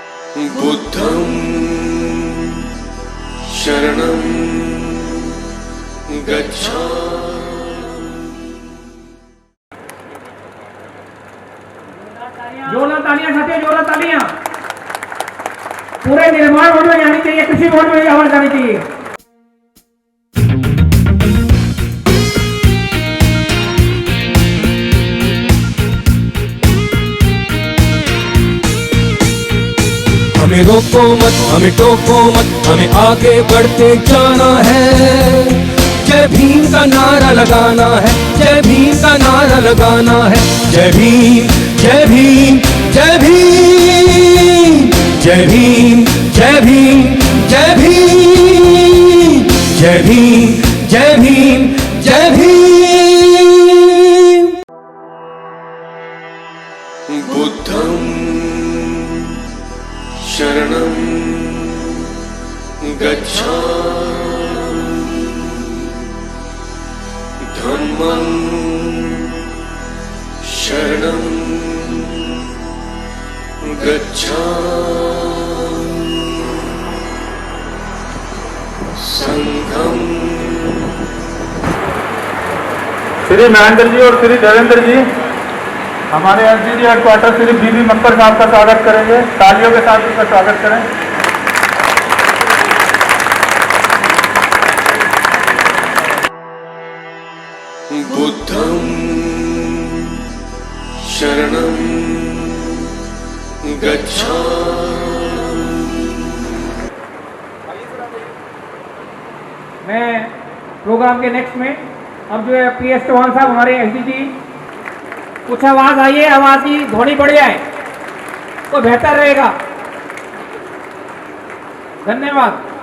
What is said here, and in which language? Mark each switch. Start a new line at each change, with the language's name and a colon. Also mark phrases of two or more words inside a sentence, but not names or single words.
Pali: बुद्धं शरणं गच्छामि।
Hindi: जोरदार तालियां साथियों, जोरदार तालियां। पूरे निर्माण मोड में जानी चाहिए, कृषि मोड में आवाज जानी चाहिए। हमें रोको मत, हमें टोको मत, हमें आगे बढ़ते जाना है। जय भीम का नारा लगाना है, जय भीम का नारा लगाना है। जय भीम, जय भीम, जय भीम, जय भीम, जय भीम, जय भीम, जय भीम, जय भीम, जय भीम।
Pali: बुद्धं शरणं गच्छामि। धम्मं शरणं गच्छामि। संघं।
Hindi: श्री महेंद्र जी और श्री देवेंद्र जी हमारे एसडीडी हेडक्वार्टर श्री बीबी मक्कर साहब का स्वागत करेंगे। तालियों के साथ उनका स्वागत करें।
Pali: बुद्धं शरणं गच्छामि।
Hindi: मैं प्रोग्राम के नेक्स्ट में अब जो है PS चौहान साहब हमारे एसडीजी, कुछ आवाज आइए, आवाज की ध्वनि बढ़ जाए तो बेहतर रहेगा। धन्यवाद।